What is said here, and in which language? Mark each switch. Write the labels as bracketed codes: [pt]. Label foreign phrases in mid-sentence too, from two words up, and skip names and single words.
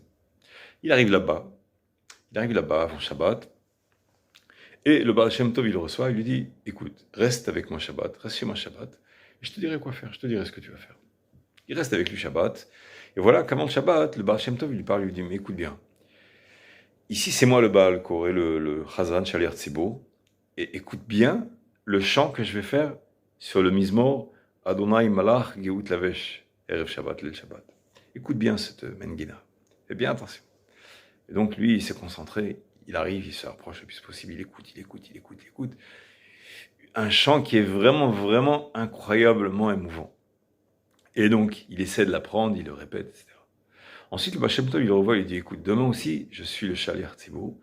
[fr] Il arrive là-bas avant Shabbat, et le Baal Shem Tov, il le reçoit, il lui dit, écoute, reste avec moi Shabbat, reste chez moi Shabbat, et je te dirai quoi faire, je te dirai ce que tu vas faire. Il reste avec lui Shabbat, et voilà qu'avant le Shabbat, le Baal Shem Tov, il lui parle, il lui dit, mais écoute bien, ici, c'est moi le [he] בעל קורא, [fr] le [he] חזן שליח ציבור. [fr] Et écoute bien le chant que je vais faire sur le [he] מזמור ה' מלך גאות לבש ערב שבת ליל שבת. [fr] Écoute bien cette Mengina. Fais bien attention. Et donc lui, il s'est concentré. Il arrive, il se rapproche le plus possible. Il écoute. Un chant qui est vraiment, vraiment incroyablement émouvant. Et donc, il essaie de l'apprendre, il le répète, etc. Ensuite, le Baal Shem Tov, il le revoit, il dit, écoute, demain aussi, je suis le [he] שליח ציבור.